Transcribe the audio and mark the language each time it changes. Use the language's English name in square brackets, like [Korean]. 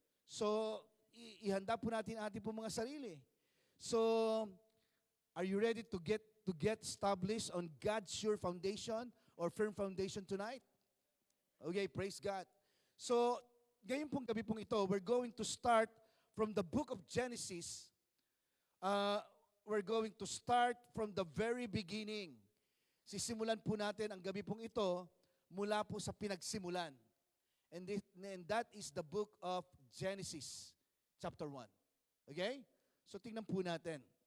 [English] So, [Filipino] ihanda po natin ating po mga sarili. [English] So, are you ready to get established on God's sure foundation or firm foundation tonight? Okay, praise God. So, [Filipino] ngayon pong gabi pong ito, [English] we're going to start from the book of Genesis. We're going to start from the very beginning. [Filipino] Sisimulan po natin ang gabi pong ito mula po sa pinagsimulan. [English] And that is the book of Genesis, chapter 1. Okay? So, [Filipino] tingnan po natin.